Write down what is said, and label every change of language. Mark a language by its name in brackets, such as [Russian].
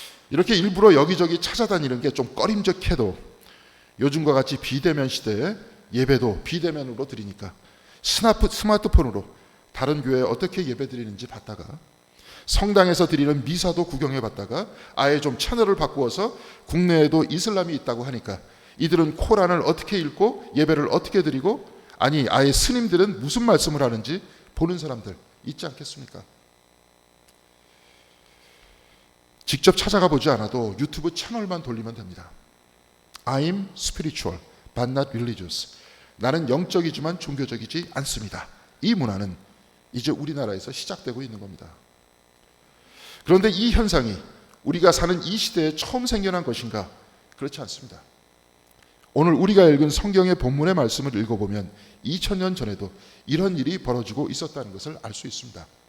[Korean] 이렇게 일부러 여기저기 찾아다니는 게 좀 꺼림직해도 요즘과 같이 비대면 시대에 예배도 비대면으로 드리니까 스마트폰으로 다른 교회에 어떻게 예배 드리는지 봤다가 성당에서 드리는 미사도 구경해 봤다가 아예 좀 채널을 바꾸어서 국내에도 이슬람이 있다고 하니까 이들은 코란을 어떻게 읽고 예배를 어떻게 드리고 아니 아예 스님들은 무슨 말씀을 하는지 보는 사람들 있지 않겠습니까? 직접 찾아가 보지 않아도 유튜브 채널만 돌리면 됩니다. [English] I'm spiritual but not religious. [Korean] 나는 영적이지만 종교적이지 않습니다. 이 문화는 이제 우리나라에서 시작되고 있는 겁니다. 그런데 이 현상이 우리가 사는 이 시대에 처음 생겨난 것인가? 그렇지 않습니다. 오늘 우리가 읽은 성경의 본문의 말씀을 읽어보면 2000년 전에도 이런 일이 벌어지고 있었다는 것을 알 수 있습니다.